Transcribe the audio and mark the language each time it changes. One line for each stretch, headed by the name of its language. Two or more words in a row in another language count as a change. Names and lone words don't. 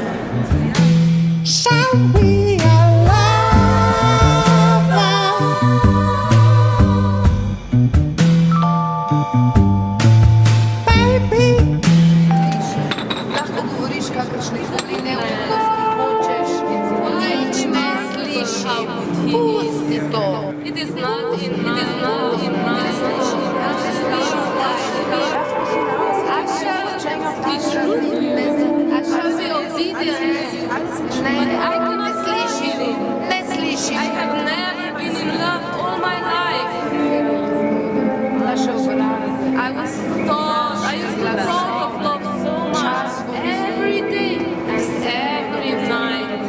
Slovenian: Lahko govoriš kakršne koli neumnosti hočeš, nič ne slišim, pusti to.
English: It is not enough. I shall be true to you. I shall be obedient. But I cannot
Slovenian: Ne slišim.
English: I have never been in love all my life. I was taught, I used to talk of love so much, every day, every night.